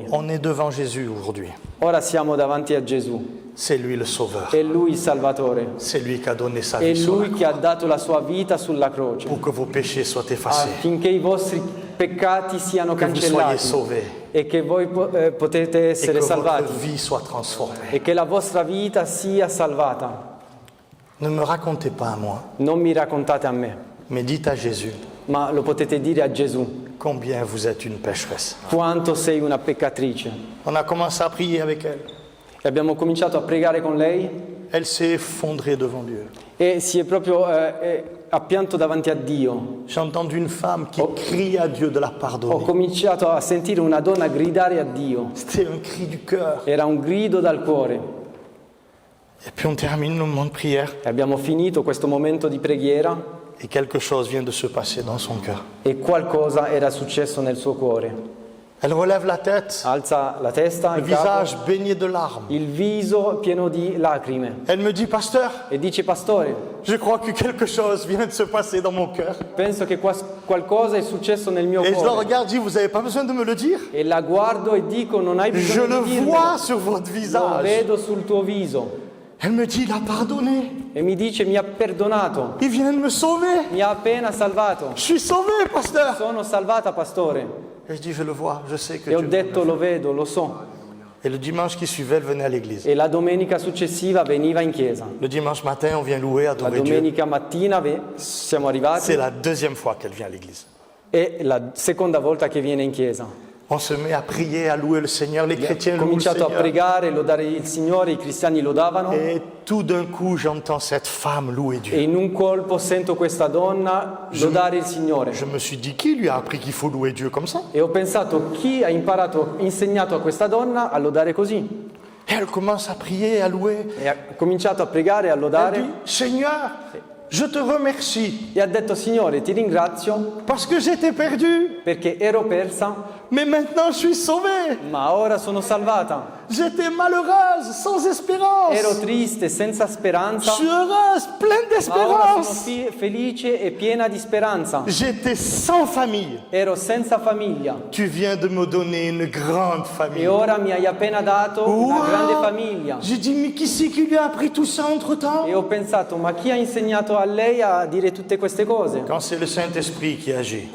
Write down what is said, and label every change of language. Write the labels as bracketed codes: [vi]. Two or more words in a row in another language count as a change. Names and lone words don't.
[fr] On est devant Jésus aujourd'hui. [it] Ora siamo davanti a Gesù, [fr] C'est lui le sauveur. [it] è Lui il Salvatore, [fr] C'est lui qui a donné sa [it] è [fr] vie sur la [it] Lui che ha dato la sua vita sulla croce [fr] pour que vos péchés soient effacés, [it] affinché i vostri peccati siano [fr] que vous soyez [it] cancellati [fr] sauvés [it] e che voi potete [fr] et [it] essere [fr] que votre [it] salvati [fr] vie soit transformée. [it] e che la vostra vita sia salvata. [fr] Ne me racontez pas à moi, [it] Non mi raccontate a me, [fr] mais dites à Jésus [it] ma lo potete dire a Gesù, [fr] combien vous êtes une pécheresse. [it] quanto sei una peccatrice. [fr] On a commencé à prier avec elle. [it] E abbiamo cominciato a pregare con lei [fr] Elle s'est effondrée devant Dieu. [it] e si è proprio ha pianto davanti a Dio. [fr] J'ai entendu une femme qui crie à Dieu de la [it] Ho [fr] pardonner. [it] cominciato a sentire una donna gridare a Dio. [fr] C'était un cri du cœur. [it] Era un grido dal cuore. [fr] Et puis on termine le moment de prière [it] E abbiamo finito questo momento di preghiera [fr] et quelque chose vient de se passer dans son cœur. [it] e qualcosa era successo nel suo cuore. [fr] Elle relève la tête, [it] Alza la testa, [fr] le [it] il capo, [fr] visage baigné de larmes. [it] il viso pieno di lacrime [fr] Elle me dit, pasteur, [it] e dice: pastore, [fr] je crois que quelque chose vient de se passer dans mon cœur. [it] penso che qualcosa è successo nel mio [fr] Et je la [it] cuore. [fr] regarde, je dis, vous n'avez pas besoin de me le dire. [it] E la guardo e dico: non hai [fr] Je [it] bisogno [fr] le [it] di dirmelo, [fr] vois sur votre [it] lo [fr] visage. [it] vedo sul tuo viso. [fr] Elle me dit, il a pardonné. [it] E mi dice: mi ha perdonato, [fr] Il vient de me sauver. [it] mi ha appena salvato. [fr] Je suis sauvé, pasteur. [it] Sono salvata, pastore. [fr] Et je dis, je le vois, je sais que [it] E ho [fr] Dieu. [it] detto: lo vedo, lo so. [fr] Et le dimanche qui suivait, elle venait à l'église. [it] E la domenica successiva veniva in chiesa. [fr] Le dimanche matin, on vient louer, [it] La [fr] adorer Dieu. [it] domenica mattina siamo arrivati. [fr] C'est la deuxième fois qu'elle vient à l'église. [it] È la seconda volta che viene in chiesa. [fr] On se met à prier, à louer le Seigneur. Les chrétiens [it] Ho [fr] louent le [it] cominciato a [fr] Seigneur. [it] pregare, lodare il Signore, i cristiani lodavano [fr] Et tout d'un coup, j'entends cette femme louer [it] e [fr] Dieu. [it] in un colpo sento questa donna lodare il Signore. [fr] Je me suis dit, qui lui a appris qu'il faut louer Dieu comme ça? [it] E ho pensato: chi ha insegnato a questa donna a lodare così? [fr] Et elle commence à prier, à louer. [it] E ha cominciato a pregare e a [fr] Elle [it] lodare [fr] dit, Seigneur, je te remercie [it] e ha detto: Signore, ti ringrazio [fr] parce que j'étais perdu, [it] perché ero persa, [fr] mais maintenant je suis sauvé. [it] ma ora sono salvata. [fr] J'étais malheureuse, sans espérance. [it] Ero triste, senza [fr] Je [it] speranza, [fr] suis heureuse, pleine [it] ma ora sono [fr] d'espérance. [it] felice e piena di speranza. [fr] J'étais sans famille. [it] Ero senza famiglia [fr] Tu viens de me donner une grande famille. [it] e ora mi hai appena dato una grande famiglia. [fr] J'ai dit, mais qui c'est qui lui a appris tout ça entre-temps? [it] E ho pensato: ma chi ha insegnato a lei a dire tutte queste cose? [fr] Quand c'est le Saint-Esprit qui agit,